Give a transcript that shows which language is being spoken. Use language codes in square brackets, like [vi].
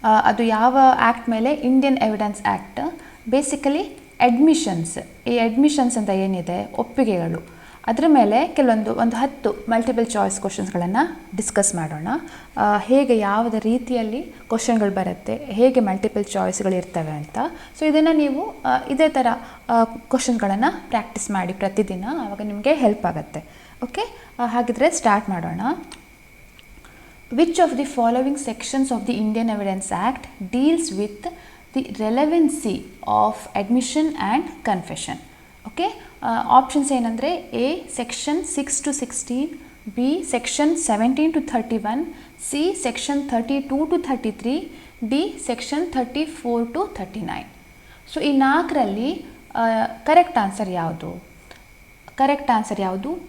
[kn] ಅದು ಯಾವ ಆ್ಯಕ್ಟ್ ಮೇಲೆ? Indian evidence act. Basically admissions, ಈ ಅಡ್ಮಿಷನ್ಸ್ ಅಂತ ಏನಿದೆ, ಒಪ್ಪಿಗೆಗಳು, ಅದರ ಮೇಲೆ ಒಂದು 10 ಮಲ್ಟಿಪಲ್ ಚಾಯ್ಸ್ ಕ್ವಶನ್ಸ್ಗಳನ್ನು ಡಿಸ್ಕಸ್ ಮಾಡೋಣ. ಹೇಗೆ ಯಾವುದೇ ರೀತಿಯಲ್ಲಿ ಕ್ವಶನ್ಗಳು ಬರುತ್ತೆ, ಹೇಗೆ ಮಲ್ಟಿಪಲ್ ಚಾಯ್ಸ್ಗಳಿರ್ತವೆ ಅಂತ. ಸೊ ಇದನ್ನು ನೀವು ಇದೇ ಥರ ಕ್ವಶನ್ಗಳನ್ನು ಪ್ರಾಕ್ಟೀಸ್ ಮಾಡಿ ಪ್ರತಿದಿನ, ಆವಾಗ ನಿಮಗೆ ಹೆಲ್ಪ್ ಆಗುತ್ತೆ. ಓಕೆ, ಹಾಗಿದ್ರೆ ಸ್ಟಾರ್ಟ್ ಮಾಡೋಣ. [en] Which of the following sections of the Indian Evidence Act deals with the relevancy of admission and confession? [kn] Okay, options ಏನಂದರೆ A section 6 to 16, B section 17 to 31, C section 32 to 33, D section 34 to 39. So ಈ 4ರಲ್ಲಿ correct answer ಯಾವುದು? Correct answer ಯಾವುದು?